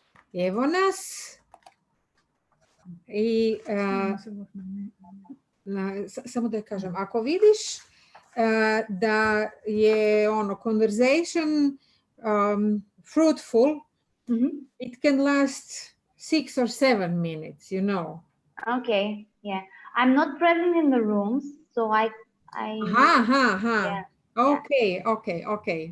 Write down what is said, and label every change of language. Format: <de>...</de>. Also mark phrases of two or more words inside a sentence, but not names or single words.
<bs>Evo nas. I samo da kažem, ako vidiš da je ono</bs> <en>conversation fruitful, it can last 6 or 7 minutes, you know. Okay, yeah. I'm not present in the rooms, so I yeah. Okay.</en>